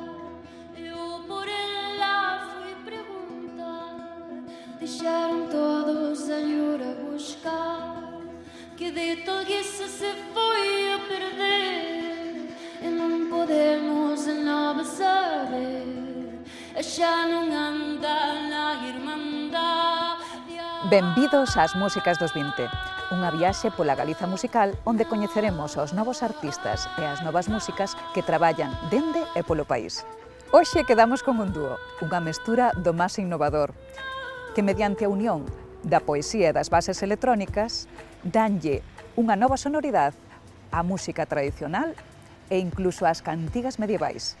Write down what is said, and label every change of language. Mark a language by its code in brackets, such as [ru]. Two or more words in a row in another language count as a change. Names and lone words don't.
[pt] Eu por ela fui perguntar. Deixaram todos a ir a buscar. Que de tolguice se foi a perder. E não podemos nada saber. [gl] Xa non anda na irmandade. Benvidos ás Músicas dos 20, unha viaxe pola Galiza musical onde coñeceremos os novos artistas e as novas músicas que traballan dende e polo país. Hoxe quedamos con un dúo, unha mestura do máis innovador, que mediante a unión da poesía e das bases electrónicas danlle unha nova sonoridade á música tradicional e incluso ás cantigas medievais.